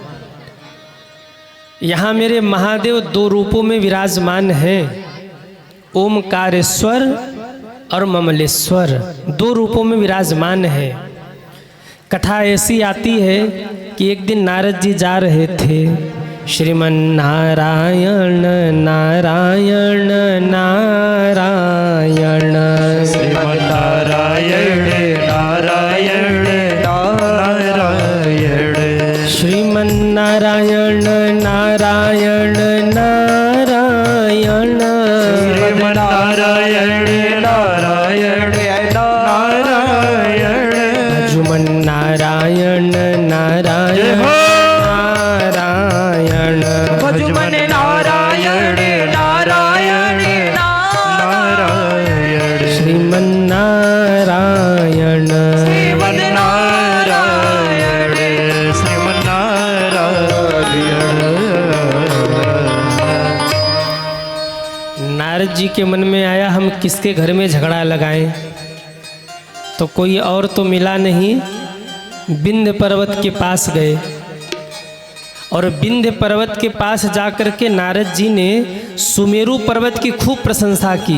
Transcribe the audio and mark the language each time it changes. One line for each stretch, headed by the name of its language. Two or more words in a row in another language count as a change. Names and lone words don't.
Hindi: यहाँ मेरे महादेव 2 रूपों में विराजमान हैं, ओमकारेश्वर और ममलेश्वर, 2 रूपों में विराजमान है। कथा ऐसी आती है कि एक दिन नारद जी जा रहे थे, श्रीमन नारायण नारायण नारायण, श्रीमन नारायण नारायण नारायण, श्रीमन नारायण नारायण नारायण, श्रीमन नारायण नारायण नारायण, भजुमन नारायण नारायण नारायण, भजुमन नारायण नारायण नारायण, श्रीमन नारायण श्रीमन नारायण श्रीमन नारायण। नारद जी के मन में आया, हम किसके घर में झगड़ा लगाएं? तो कोई और तो मिला नहीं, विंध्य पर्वत के पास गए और विंध्य पर्वत के पास जाकर के नारद जी ने सुमेरु पर्वत की खूब प्रशंसा की।